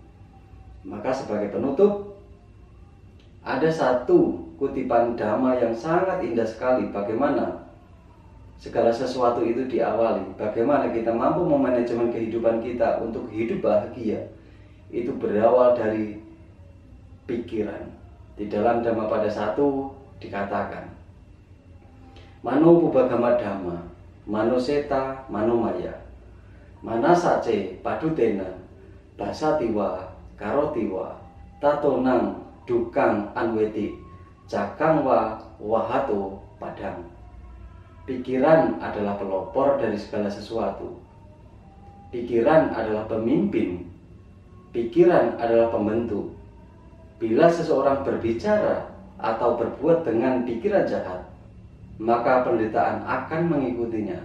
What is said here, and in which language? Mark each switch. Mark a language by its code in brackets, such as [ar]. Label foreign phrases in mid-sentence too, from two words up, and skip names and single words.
[id] Maka sebagai penutup, ada satu kutipan Dhamma yang sangat indah sekali, bagaimana segala sesuatu itu diawali, bagaimana kita mampu memanajemen kehidupan kita untuk hidup bahagia. Itu berawal dari pikiran. Di dalam Dhamma pada 1 dikatakan, [pi] Mano Pubagama Dhamma, Mano Seta, Mano Maya, Manasace Padutena, Basatiwa, Karotiwa, Tatonang, Dukang Anweti, Cakangwa Wahato Padang. [id] Pikiran adalah pelopor dari segala sesuatu. Pikiran adalah pemimpin. Pikiran adalah pembentuk. Bila seseorang berbicara atau berbuat dengan pikiran jahat, maka penderitaan akan mengikutinya.